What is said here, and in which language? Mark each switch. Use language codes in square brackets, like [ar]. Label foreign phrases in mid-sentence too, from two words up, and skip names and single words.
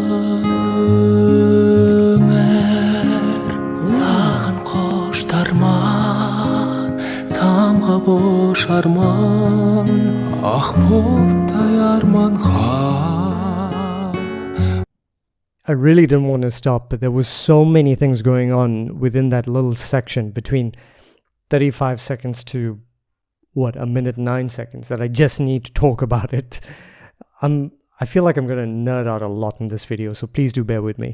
[kk] Саған қоштарман, самға бош арман, ақ бұлттай арманға. [en] I really didn't want to stop, but there was so many things going on within that little section between 35 seconds to, a minute 9 seconds that I just need to talk about it. I feel like I'm going to nerd out a lot in this video, so please do bear with me.